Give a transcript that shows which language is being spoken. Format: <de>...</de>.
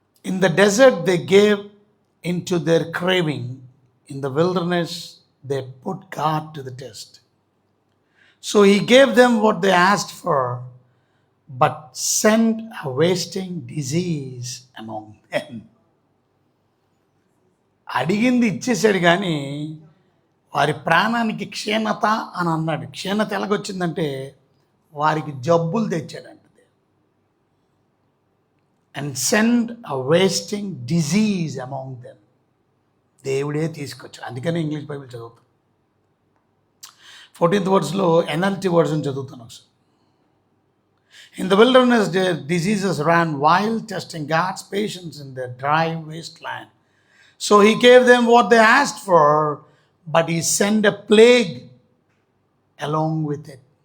<en>In the desert they gave into their craving, in the wilderness they put God to the test. So he gave them what they asked for, but sent a wasting disease among them.</en> <te>అడిగింది ఇచ్చేసాడు కానీ వారి ప్రాణానికి క్షీణత అని అన్నాడు. క్షీణత ఎలాగొచ్చిందంటే వారికి జబ్బులు తెచ్చాడంట.</te> <en>And send a wasting disease among them.</en> <te>దేవుడే తీసుకొచ్చాడు. అందుకనే ఇంగ్లీష్ బైబిల్ చదువుతాను. 14th వర్డ్స్లో NLT వర్డ్స్ని చదువుతాను ఒకసారి.</te> <en>In the wilderness their diseases ran wild, testing God's patience in their dry wasteland. So he gave them what they asked for, but he sent a plague along with it.</en>